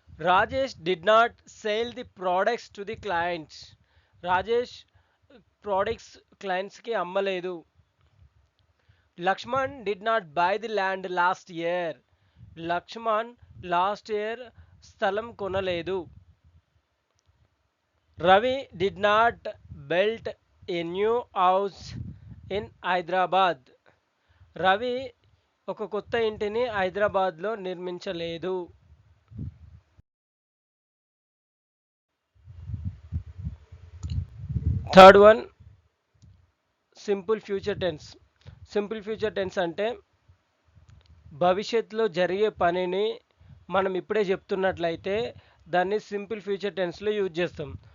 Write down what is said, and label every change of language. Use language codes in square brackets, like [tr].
[en] Rajesh did not sale the products to the clients, [te] Rajesh products క్లయింట్స్కి అమ్మలేదు. [en] Laxman did not buy the land last year, [te] Laxman last year స్థలం కొనలేదు. [en] Ravi did not built a new house in Hyderabad. [te] Ravi ఒక కొత్త ఇంటిని హైదరాబాద్లో నిర్మించలేదు. [en] Third one simple future tense. [te] Simple future tense అంటే భవిష్యత్తులో జరిగే పనిని మనం ఇప్పుడే చెప్తున్నట్లయితే దాన్ని సింపుల్ ఫ్యూచర్ టెన్స్లో యూజ్ చేస్తాం.